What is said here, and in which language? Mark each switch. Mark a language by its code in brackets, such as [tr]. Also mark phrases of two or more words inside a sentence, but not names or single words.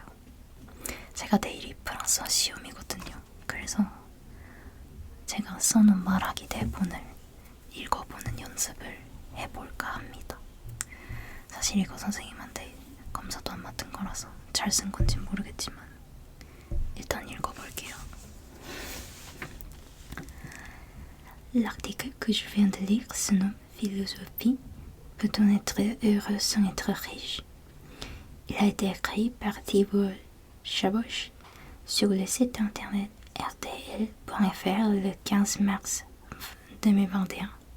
[ko] 제가 내일이 프랑스어 시험이거든요. 그래서 제가 써놓은 말하기 대본을 읽어보는 연습을 해볼까 합니다. 사실 이거 선생님한테 검사도 안 맡은 거라서 잘 쓴 건지 모르겠지만 일단 읽어볼게요. [fr] L'article que je viens de lire se nomme Philosophie. Peut-on être heureux sans être riche? Il a été écrit par Thibault Chaboch sur le site internet rtl.fr le 15 mars 2021.